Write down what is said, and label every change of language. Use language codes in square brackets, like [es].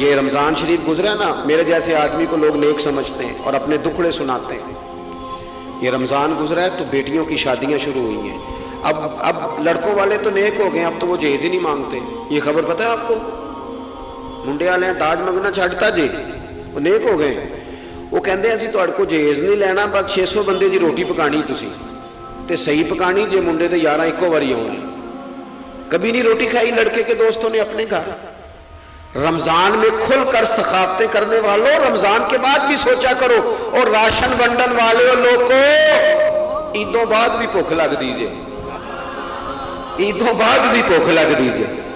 [ur] یہ رمضان شریف گزرا نا, میرے جیسے آدمی کو لوگ نیک سمجھتے ہیں اور اپنے دکھڑے سناتے ہیں. یہ رمضان گزرا ہے تو بیٹیوں کی شادیاں شروع ہوئی ہیں. اب لڑکوں والے تو نیک ہو گئے, اب تو وہ جہیز ہی نہیں مانگتے. یہ خبر پتہ ہے آپ کو؟ [pa] منڈے والے داج منگنا چھڈتا جی, [ur] وہ نیک ہو گئے. [pa] وہ کہندے اسی تہاڈے کو جہیز نہیں لینا, بس 600 بندے دی روٹی پکانی تسی, تے صحیح پکانی جے منڈے دے 11 ایکو واری آنا. [ur] کبھی نہیں روٹی کھائی لڑکے کے دوستوں نے اپنے گھر. رمضان میں کھل کر سخاوتیں کرنے والوں, رمضان کے بعد بھی سوچا کرو. [pa] اور راشن ونڈن والے لوگ کو عیدوں بعد بھی بھوک لگ دیجئے, عیدوں بعد بھی بھوک لگ دیجئے.